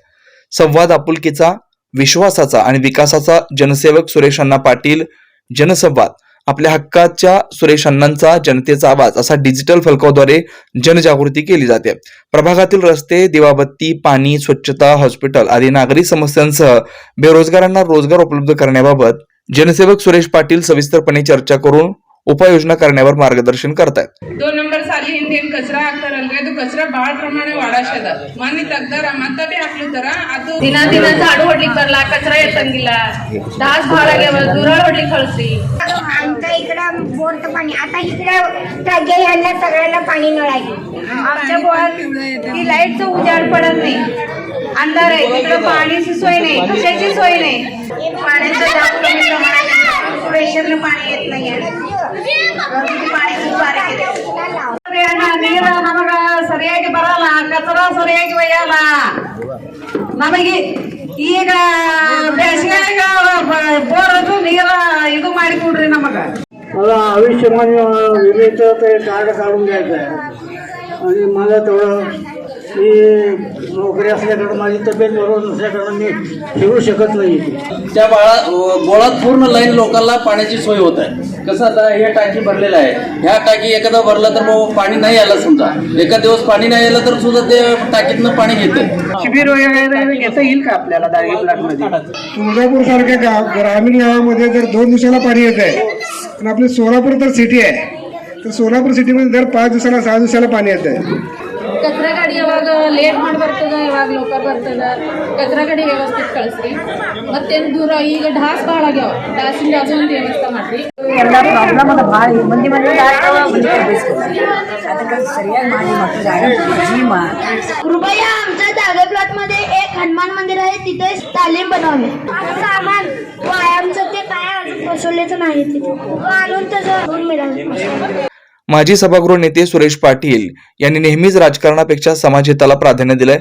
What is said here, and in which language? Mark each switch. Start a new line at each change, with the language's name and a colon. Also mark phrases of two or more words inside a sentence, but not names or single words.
Marathi: संवाद, आपुलकीचा, विश्वासाचा आणि विकासाचा जनसेवक सुरेश अण्णा पाटील, जनसंवाद, आपल्या हक्काच्या सुरेश अण्णांचा जनतेचा आवाज असा डिजिटल फलकाद्वारे जनजागृती केली जाते। प्रभागातील रस्ते, दिवाबत्ती, पाणी, स्वच्छता, हॉस्पिटल आदी नागरी समस्यांसह बेरोजगारांना रोजगार उपलब्ध करण्याबाबत जनसेवक सुरेश पाटील सविस्तरपणे चर्चा करून उपाययोजना करण्यावर मार्गदर्शन करतायत।
Kannada: 2 ನಂಬರ್ ಸಾಲಿ ಹಿಂದೇನು ಕಚರಾ ಹಾಕ್ತಾರಲ್ರಿ, ಅದು ಕಚರಾ ಬಹಳ ಪ್ರಮಾಣ ವಾಡಾಶದ ಮನೆ ತೆಗ್ದಾರ ಮತ್ತೆ ಬಿ ಹಾಕ್ಲಿತಾರ। ಅದು ದಿನ झाडू ಹೊಡ್ಲಿಕ್ಕೆ ಬರಲ್ಲ, ಕಚರಾ ಎತ್ತಂಗಿಲ್ಲ, ದಾಸ್ ಭಾಳ ಆಗ್ಯಾವ, ದೂರ ಹೊಡ್ಲಿಕ್ಕೆ ಕಳಿಸ್ರಿ।
Marathi: आमच्या इकडं बोरचं पाणी आता इकडं टाके ह्यांना सगळ्यांना पाणी नळायची। आमच्या बोळात ती लाईटचं उजाड पडत नाही, अंधार आहे, तिकडं पाण्याची सोय नाही, कशाची सोय नाही, पाण्याचं जास्त कमी प्रमाणात प्रेशरनं पाणी येत नाही आहे, पाण्याची बारीक
Kannada: ನೀರು ನಮಗ ಸರಿಯಾಗಿ ಬರಲ್ಲ, ಕಚರ ಸರಿಯಾಗಿ ಒಯ್ಯಲ್ಲ। ನಮಗೆ ಈಗ ಬೇಸಿಗೆಯಾಗ ಬೋರದು ನೀರ ಇದು ಮಾಡಿಕೊಡ್ರಿ ನಮಗ।
Marathi: मला आयुष्यमान विम्याचं ते कार्ड काढून घ्यायचं आहे आणि मला तेवढं मी नोकरी असल्याकडं माझी तब्येत बरोबर नसल्याकडं मी फिरू शकत नाही। त्या बोळात पूर्ण लाईन लोकांना पाण्याची सोय होत आहे। कसं आता हे टाकी भरलेलं आहे, ह्या टाकी एखादा भरलं तर मग पाणी नाही आलं, समजा एका दिवस पाणी नाही आलं तर सुद्धा ते टाकीतनं पाणी घेतं। शिबिर वगैरे घेता येईल का आपल्याला डायरी प्लॉटमध्ये? तुळजापूर सारख्या ग्रामीण गावामध्ये जर 2 दिवसाला पाणी येत आहे आणि आपली सोलापूर तर सिटी आहे, तर सोलापूर सिटीमध्ये दर 5 दिवसाला 6 दिवसाला पाणी येत आहे।
Kannada: ಕಚರಾ ಗಾಡಿ ಯಾವಾಗ ಲೇಟ್ ಮಾಡಿ ಬರ್ತದ, ಯಾವಾಗ ಲೋಕಲ್ ಬರ್ತದ, ಕಚರಾ ಗಾಡಿ ವ್ಯವಸ್ಥಿತ ಕಳಿಸ್ರಿ। ಮತ್ತೇನು ದೂರ ಈಗ ಢಾಸ್ ಭಾಳ ಆಗ್ಯಾವ, ಢಾಸಿಂದ ಅದೊಂದು ವ್ಯವಸ್ಥೆ ಮಾಡ್ರಿ। ಎಲ್ಲ ಪ್ರಾಬ್ಲಮ್ ಅದ ಭಾಳ, ಮಂದಿ ಅದಕ್ಕೆ ಸರಿಯಾಗಿ ಮಾಡಿ ಮತ್ತು ಜಾಗ जी
Marathi: कृपया आमच्या जागे प्लॉट मध्ये एक हनुमान मंदिर आहे, तिथे तालीम बनवले। सामान व्यायामचं ते काय अजून बसवलेचं नाही, तिथे आणून त्याचं मिळालं। माजी सभागृह नेते सुरेश पाटील यांनी नेहमीच राजकारणापेक्षा समाजहिताला प्राधान्य दिलंय।